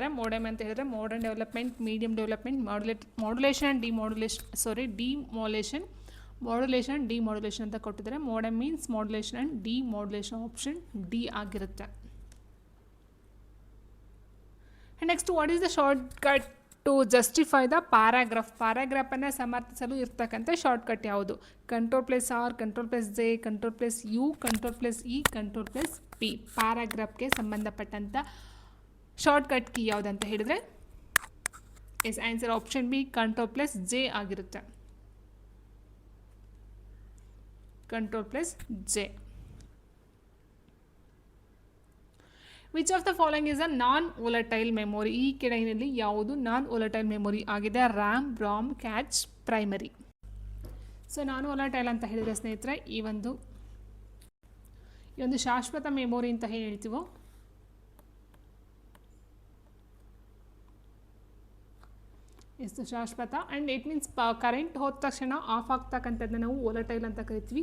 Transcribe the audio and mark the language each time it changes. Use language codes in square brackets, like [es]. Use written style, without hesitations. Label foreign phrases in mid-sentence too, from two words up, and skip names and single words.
[en] modem [kn] ಅಂತ ಹೇಳಿದ್ರೆ [en] modern development, medium development, modulation and demodulation [kn] ಅಂತ ಕೊಟ್ಟಿದ್ದಾರೆ. [en] Modem means modulation and demodulation. option D [kn] ಆಗಿರುತ್ತೆ. [en] Next, what is the shortcut to justify the paragraph? [kn] ಪ್ಯಾರಾಗ್ರಾಫನ್ನು ಸಮರ್ಥಿಸಲು ಇರ್ತಕ್ಕಂಥ ಶಾರ್ಟ್ಕಟ್ ಯಾವುದು? Ctrl+R, Ctrl+J, Ctrl+U, Ctrl+E, Ctrl+P. ಪ್ಯಾರಾಗ್ರಾಫ್ಗೆ ಸಂಬಂಧಪಟ್ಟಂಥ [en] shortcut key [kn] ಯಾವುದಂತ ಹೇಳಿದರೆ [en] answer option B [kn] Ctrl+J ಆಗಿರುತ್ತೆ. Ctrl+J. [en] Which of the following is a non volatile memory? [kn] ಈ ಕೆಳಗಿನಲ್ಲಿ ಯಾವುದು [en] non volatile memory [kn] ಆಗಿದೆ? [en] RAM, ROM, cache, primary. [kn] ಸೊ [en] non volatile [kn] ಅಂತ ಹೇಳಿದರೆ ಸ್ನೇಹಿತರೆ, ಈ ಒಂದು ಶಾಶ್ವತ ಮೆಮೊರಿ ಅಂತ ಹೇಳ್ತೀವೋ ಎಷ್ಟು ಶಾಶ್ವತ, [en] and it means current [kn] ಹೋದ ತಕ್ಷಣ ಆಫ್ ಆಗ್ತಕ್ಕಂಥದ್ದನ್ನ ನಾವು ವೋಲಟೈಲ್ ಅಂತ ಕರಿತೀವಿ.